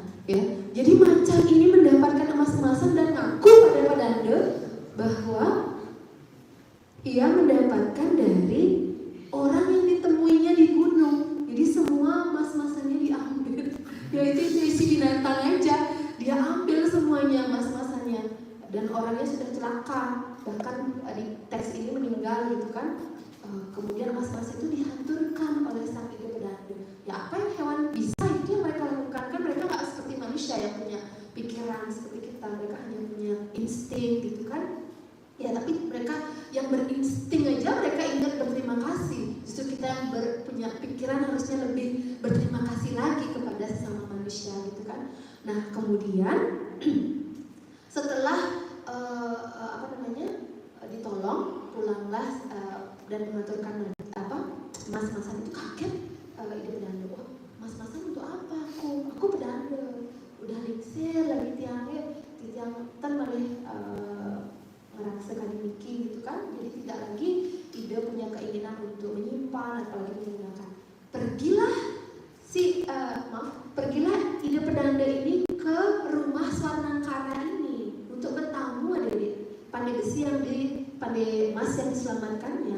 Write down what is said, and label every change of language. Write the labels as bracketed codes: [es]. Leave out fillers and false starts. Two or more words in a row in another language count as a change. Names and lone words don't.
[id] Ya, jadi macan ini mendapatkan emas-emasan dan ngaku pada pedanda bahwa ia mendapatkan dari orang yang ditemuinya di gunung. Jadi semua emas-emasannya diambil. Ya, itu isi binatang aja, dia ambil semuanya emas-emasannya. Dan orangnya sudah celaka, bahkan di teks ini meninggal gitu kan. Kemudian emas-emas itu dihanturkan oleh sang ide pedanda. Ya, apa yang hewan bisa itu yang mereka lakukan. Kan mereka nggak seperti manusia yang punya pikiran seperti kita, mereka hanya punya insting gitu kan. Ya, tapi mereka yang berinsting aja mereka ingat berterima kasih. Justru kita yang punya pikiran harusnya lebih berterima kasih lagi kepada sesama manusia gitu kan. Nah, kemudian setelah ditolong, pulanglah dan mengaturkan mas-masan itu kaget. Ide pedanda, wah, mas-masan untuk apa aku pedanda, udah [ban] lingsir lagi tiang tan malih ngerasa kadimiki [id] gitu kan. Jadi tidak lagi ide punya keinginan untuk menyimpan apalagi menggunakan. Pergilah ide pedanda ini ke rumah Swarnakara ini untuk bertamu, adik-adik. Pandai besi pandai emas yang diselamatkannya.